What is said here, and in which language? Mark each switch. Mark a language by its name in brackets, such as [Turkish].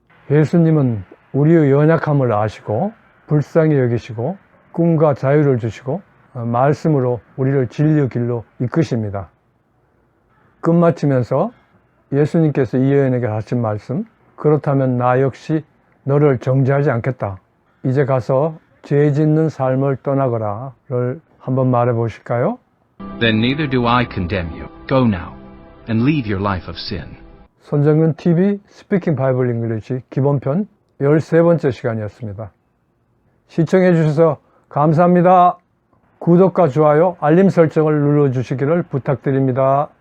[Korean] 예수님은 우리의 연약함을 아시고 불쌍히 여기시고 꿈과 자유를 주시고 말씀으로 우리를 진리의 길로 이끄십니다. 끝마치면서 예수님께서 이 여인에게 하신 말씀, 그렇다면 나 역시 너를 정죄하지 않겠다. 이제 가서 죄 짓는 삶을 떠나거라를 한번 말해 보실까요? [English] Then neither do I condemn you. Go now and leave your life of sin. [Korean] 손정근 TV 스피킹 바이블 잉글리시 기본편 13번째 시간이었습니다. 시청해 주셔서 감사합니다. 구독과 좋아요, 알림 설정을 눌러주시기를 부탁드립니다.